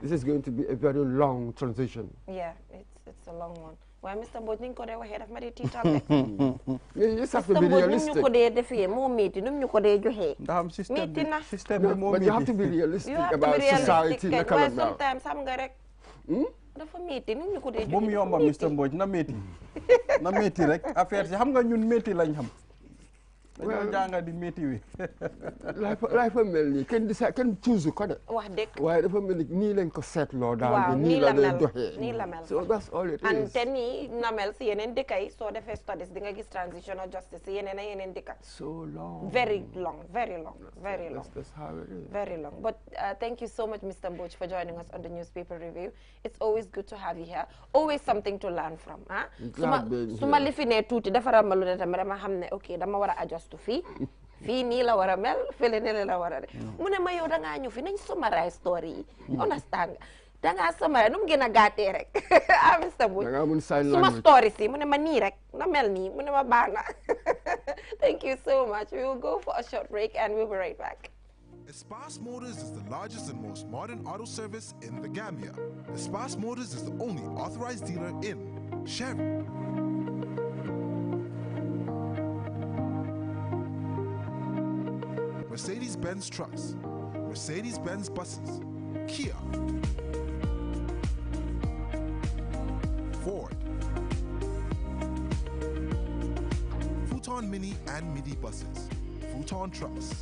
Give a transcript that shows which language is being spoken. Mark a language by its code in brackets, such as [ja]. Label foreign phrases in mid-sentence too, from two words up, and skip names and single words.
[en] This is going to be a very long transition. Yeah, it's a long one. Why, Mr. Bodning, could I have my teacher? You just have to be realistic. But you have to be realistic about society. Well, sometimes I'm going [wo] dafa métti nit ñu ko dee bu mu yomba Mr Mbodj na métti na métti rek affaire si xam nga ñun métti lañ xam dañoo jànga di métti wi. life mel nii kenn decide kenn choose ko de. wax dëgg waaye dafa mel ni nii lañ ko seetloo daal. waaw nii la lay doxee. nii la mel [en] so that's all it is. [wo] and te nii na mel si yeneen dëkk yi soo defee studies di nga gis [en] transitional justice [wo] si yeneen ak yeneen dëkk. [en] so long. very long. That's how it is. Very long. But thank you so much, Mr. Mboch, for joining us on the newspaper review. It's always good to have you here. Always something to learn from. [wo] Suma lifine tuuti defaral ma lu ne tamit dama xam ne ok dama war a adjust fii nii la war a mel fële ne la war a de mu ne ma yow da ngaa ñëw fi nañ summarize story yi understand da ngaa summarize nu mu gën a gàttee rek Mr. Mboch suma story si mu ne ma nii rek na mel nii mu ne ma baax na [en] thank you so much. We will go for a short break and we'll be right back. Espas Motors is the largest and most modern auto service in the Gambia. Espas Motors is the only authorized dealer in Sherry, Mercedes-Benz trucks, Mercedes-Benz buses, Kia, Ford, Futon Mini and Midi buses, Futon trucks.